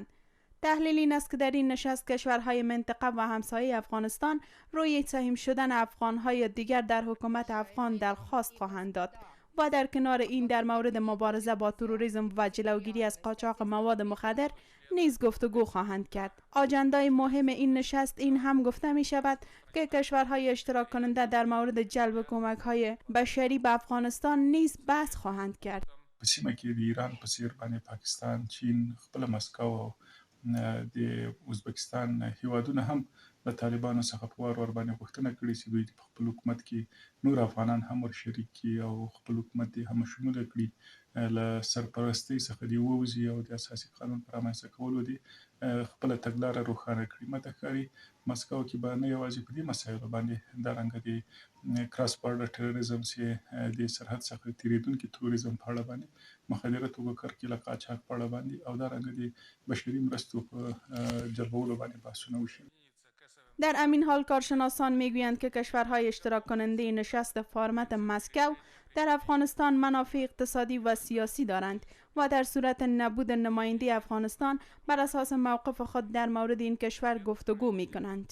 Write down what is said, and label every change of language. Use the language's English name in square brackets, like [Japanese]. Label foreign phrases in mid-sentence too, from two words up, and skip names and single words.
[Persian] تحلیل این است که در این نشست کشورهای منطقه و همسایه افغانستان روی سهیم شدن افغانهای دیگر در حکومت افغان درخواست خواهند داد و در کنار این در مورد مبارزه با تروریسم و جلوگیری از قاچاق مواد مخدر نیز گفتگو خواهند کرد. آجندای مهم این نشست این هم گفته می شود که کشورهای اشتراک کننده در مورد جلب کمک‌های بشری به افغانستان نیز بحث خواهند کرد. [Pashto] په سیمه کې د ایران په څیر باندې پاکستان، چین، خپل مسکو او د ازبکستان هیوادونه هم د طالبانو څخه په وار باندې غوښتنه کړې چې دوی په خپل حکومت کې نور افغانان هم ورشریک کړي او خپل حکومت یې هم شموله کړي، له سرپرستۍ څخه دې ووځي او د اساسي قانون په رامنځته کولو دې خپله تګلاره روښانه کړي. ماته ښکاري مسکو کې به نه یوازې په دې مسایلو باندې دارنګه د [English] cross border terrorism [Pashto] چې د سرحد څخه تېرېدونکي تروریزم په اړه باندې، مخدره توکو کرکیله قاچاق په اړه باندې او دارنګه د بشري مرستو په جلبولو باندې بحثونه وشي. [Persian] در همین حال کارشناسان میگویند که کشورهای اشتراک کننده نشست فرمت مسکو در افغانستان منافع اقتصادی و سیاسی دارند و در صورت نبود نماینده افغانستان بر اساس موقف خود در مورد این کشور گفتگو می کنند.